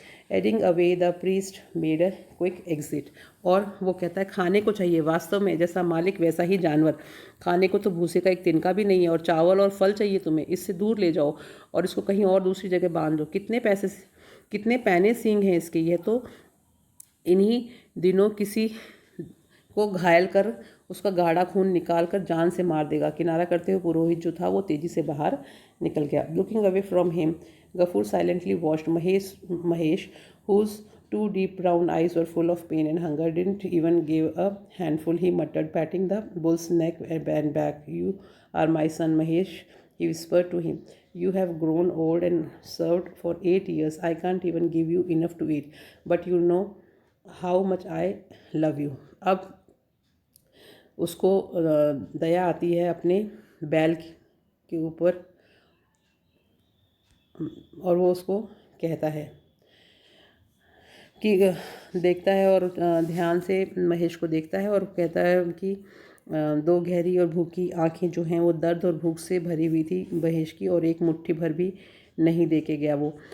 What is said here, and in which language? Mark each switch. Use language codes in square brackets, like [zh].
[en] Heading away, the priest made a quick exit. [hi] और वो कहता है खाने को चाहिए, वास्तव में जैसा मालिक वैसा ही जानवर। खाने को तो भूसे का एक तिनका भी नहीं है, और चावल और फल चाहिए तुम्हें, इससे दूर ले जाओ और इसको कहीं और दूसरी जगह बांध दो। कितने पैने सींग हैं इसके, यह तो इन्हीं दिनों किसी को घायल कर उसका गाढ़ा खून निकाल कर जान से मार देगा। किनारा करते हुए पुरोहित जो था वो तेजी से बाहर निकल गया। [en] Looking away from him, Gafoor silently watched Mahesh whose two deep brown eyes were full of pain and hunger, didn't even give a handful. He muttered, patting the bull's neck and back. You are my son, Mahesh, he whispered to him. You have grown old and served for 8 years. I can't even give you enough to eat, but you know how much I love you. [hi] अब उसको दया आती है अपने बैल के ऊपर और वो उसको कहता है कि देखता है और ध्यान से महेश को देखता है और कहता है कि 2 गहरी और भूखी आंखें जो हैं वो दर्द और भूख से भरी हुई थी महेश की, और एक मुट्ठी भर भी नहीं दे के गया वो।